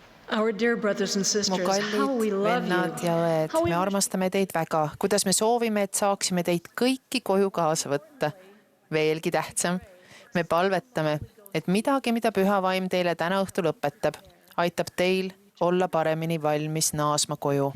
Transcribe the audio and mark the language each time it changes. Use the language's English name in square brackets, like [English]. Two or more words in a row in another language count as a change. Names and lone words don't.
[English] Our dear brothers and [Estonian] Mu [English] sisters, how we [Estonian] kallid [English] love [Estonian] vennad [English] you. [Estonian] ja õed, [English] How we [Estonian] me armastame teid väga. Kuidas me soovime, et saaksime teid kõiki koju kaasa võtta. Veelgi tähtsam, me palvetame, et midagi, mida püha vaim teile täna õhtul õpetab, aitab teil olla paremini valmis naasma koju.